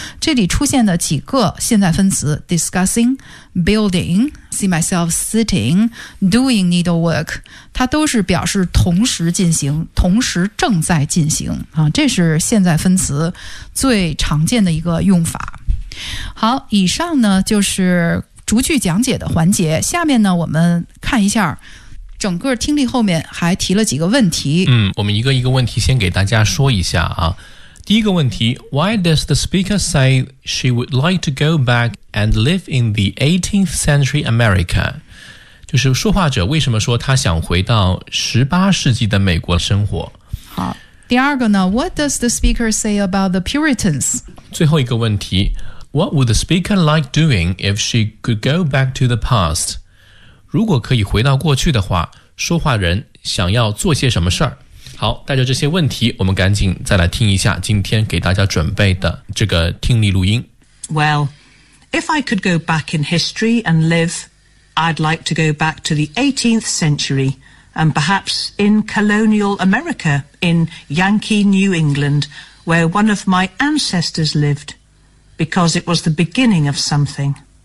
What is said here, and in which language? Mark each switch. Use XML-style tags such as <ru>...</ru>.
<zh>这里出现的几个现在分词 discussing, building,</zh> <en>see myself sitting, doing needlework，</en> <zh>它都是表示同时进行，同时正在进行、这是现在分词最常见的一个用法。好，以上呢就是逐句讲解的环节。下面呢我们看一下整个听力，后面还提了几个问题。嗯，我们一个一个问题先给大家说一下啊。第一个问题，</zh> <en>Why does the speaker say she would like to go back and live in the 18th century America？</en> <zh>就是说话者为什么说他想回到18世纪的美国生活。好，第二个呢，</zh> <en>What does the speaker say about the Puritans？</en> <zh>最后一个问题，</zh> <en>What would the speaker like doing if she could go back to the past？</en> <zh>如果可以回到过去的话，说话人想要做些什么事儿。好，带着这些问题，我们赶紧再来听一下今天给大家准备的这个听力录音。</zh> <en>Well, if I could go back in history and live, I'd like to go back to the 18th century and perhaps in colonial America, in Yankee New England, where one of my ancestors lived, because it was the beginning of something.</en>